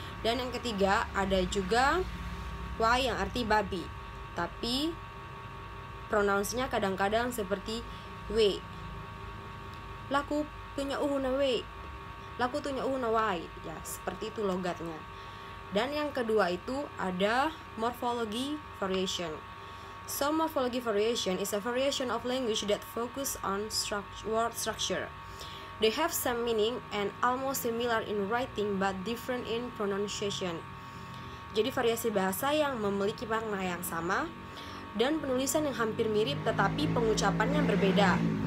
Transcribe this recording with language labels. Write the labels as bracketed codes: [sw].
[id] Dan yang ketiga ada juga wai yang arti babi. Tapi pronounce-nya kadang-kadang seperti we. [xbr] Laku tunya uhuna we. Laku tunya uhuna wai. [id] Ya, seperti itu logatnya. Dan yang kedua itu ada morphology variation. [en] So morphology variation is a variation of language that focus on word structure. They have some meaning and almost similar in writing but different in pronunciation. [id] Jadi variasi bahasa yang memiliki makna yang sama dan penulisan yang hampir mirip tetapi pengucapannya berbeda.